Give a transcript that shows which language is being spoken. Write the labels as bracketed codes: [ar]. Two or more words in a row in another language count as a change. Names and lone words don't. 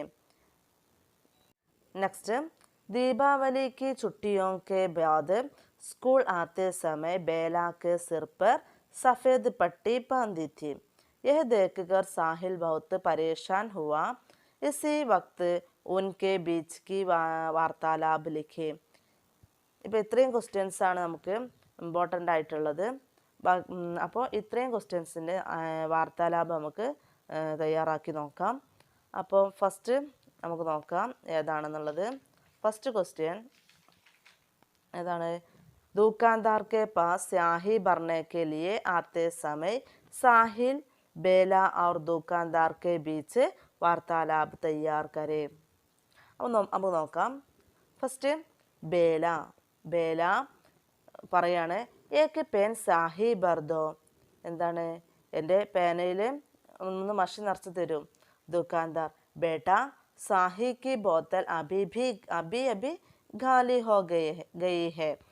[hi] नेक्स्ट, दीपावली की छुट्टियों के बाद स्कूल आते समय बेला के सिर पर सफ़ेद पट्टी बांधी थी. यह देखकर साहिल बहुत परेशान हुआ. इसी वक्त उनके बीच की वार्तालाप लिखे. [ml] ഇപ്പോൾ ഇത്രയും ക്വസ്റ്റ്യൻസ് ആണ് നമുക്ക് ഇമ്പോർട്ടൻ്റ് ആയിട്ടുള്ളത്. അപ്പോൾ ഇത്രയും ക്വസ്റ്റ്യൻസിൻ്റെ വാർത്താലാപം നമുക്ക് തയ്യാറാക്കി നോക്കാം. അപ്പോൾ ഫസ്റ്റ് നമുക്ക് നോക്കാം ഏതാണെന്നുള്ളത്. ഫസ്റ്റ് ക്വസ്റ്റ്യൻ ഏതാണ്? [hi] दुकानदार के पास स्याही भरने के लिए आते समय साहिल बेला और दुकानदार के बीच वार्तालाप तैयार करें. [ml] അപ്പോൾ നോക്കാം. ഫസ്റ്റ് ബേല പറയാണ്, [hi] एक पेन स्याही भर दो. [ml] എന്താണ്? എൻ്റെ പേനയിൽ ഒന്ന് മഷി നിറച്ച് തരും. [hi] दुकानदार, बेटा स्याही की बोतल अभी खाली हो गई है.